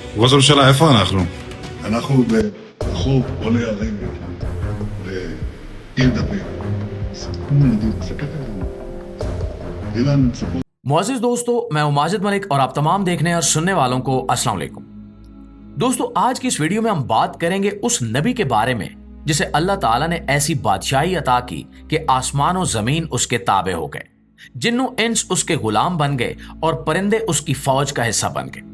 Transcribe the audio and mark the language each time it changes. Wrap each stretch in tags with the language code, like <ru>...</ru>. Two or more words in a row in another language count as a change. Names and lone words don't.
<he>ראש הממשלה, איפה אנחנו? אנחנו ברחוב עולי הרגל, בעיר דוד. אילן, ספור.</he> <ur>معزز دوستو، میں ہوں ماجد ملک اور آپ تمام دیکھنے اور سننے والوں کو</ur> <ar>السلام عليكم.</ar> <ur>دوستو، آج کی اس ویڈیو میں ہم بات کریں گے اس نبی کے بارے میں جسے اللہ تعالیٰ نے ایسی بادشاہی عطا کی کہ آسمان اور زمین اس کے تابع ہو گئے، جن و انس اس کے غلام بن گئے اور پرندے اس کی فوج کا حصہ بن گئے.</ur>